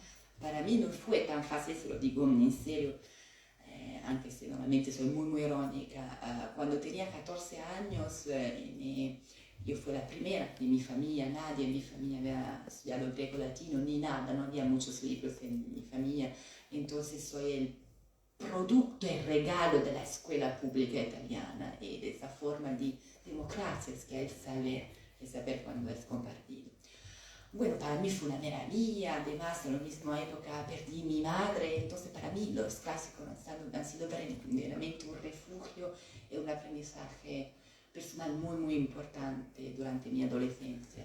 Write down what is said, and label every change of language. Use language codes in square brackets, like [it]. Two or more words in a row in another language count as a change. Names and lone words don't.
[es] Para mí no fue tan fácil, se lo digo en serio, aunque normalmente soy muy, muy irónica. Cuando tenía 14 años, yo fui la primera de mi familia, nadie en mi familia había estudiado greco-latino ni nada, no había muchos libros en mi familia, entonces soy el producto [it] e regalo della scuola pubblica italiana [es] e de esa forma di democracia que es el saber cuando es compartido. Bueno, para mí fue una maravilla, además en la misma época perdí mi madre, entonces para mí los clásicos han sido verdaderamente un refugio y un aprendizaje personal muy, muy importante durante mi adolescencia.